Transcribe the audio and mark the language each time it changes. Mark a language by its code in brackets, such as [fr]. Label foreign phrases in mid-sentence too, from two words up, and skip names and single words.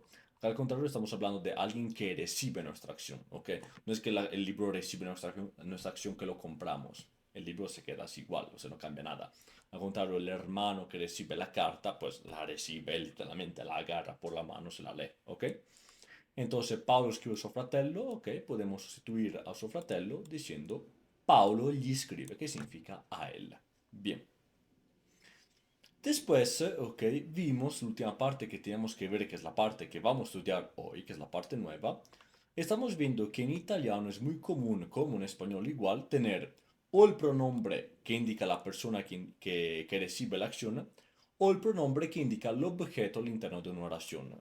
[es] Al contrario, estamos hablando de alguien que recibe nuestra acción, ¿ok? No es que el libro recibe nuestra acción que lo compramos. El libro se queda así igual, o sea, no cambia nada. Al contrario, el hermano que recibe la carta, pues la recibe literalmente, la agarra por la mano, se la lee, ¿ok? Entonces, [it] Paolo scrive a suo fratello, [es] ok? Podemos sustituir [it] a suo fratello [es] diciendo [it] Paolo gli scrive, [es] que significa a él. Bien. Después, ok, vimos la última parte que tenemos que ver, que es la parte que vamos a estudiar hoy, que es la parte nueva. Estamos viendo que en italiano es muy común, como en español igual, tener o el pronombre que indica la persona que recibe la acción, o el pronombre que indica el objeto al interno de una oración.